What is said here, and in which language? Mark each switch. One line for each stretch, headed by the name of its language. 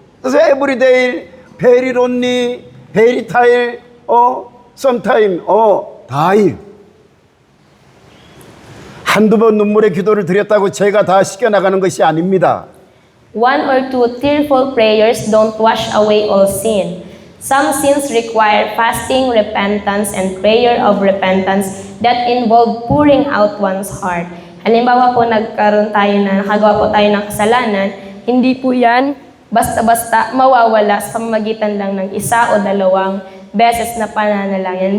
English: So every day, very lonely, very tired, sometime, die.
Korean: 한두 번 눈물의 기도를 드렸다고 제가 다 씻겨나가는 것이 아닙니다.
English: One or two tearful prayers don't wash away all sin. Some sins require fasting, repentance, and prayer of repentance that involve pouring out one's heart.
Filipino: Halimbawa po, nakagawa po tayo ng kasalanan, hindi po yan basta-basta mawawala sa pamamagitan lang ng isa o dalawang beses na pananalangin.